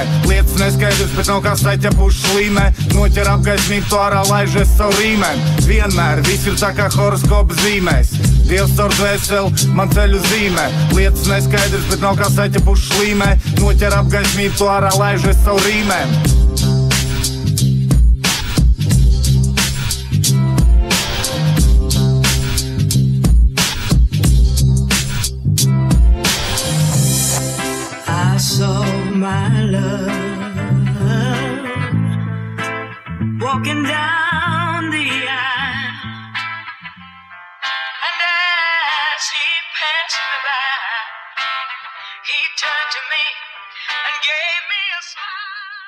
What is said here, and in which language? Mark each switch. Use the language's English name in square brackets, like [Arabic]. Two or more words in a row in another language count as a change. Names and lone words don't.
[Latvian] Lietas neskaidrs, bet nav kā saķepuši slīmē. Noķer apgaismību, to ārā laižies savu rīmēm. Vienmēr viss ir tā kā horoskopa zīmēs. Dievs caur dvēseli man ceļu zīmē. Lietas neskaidrs, bet nav kā saķepuši slīmē. Noķer apgaismību, to ārā laižies savu rīmēm. [English] I saw my love walking down the aisle, and as he passed me by, he turned to me and gave me a smile.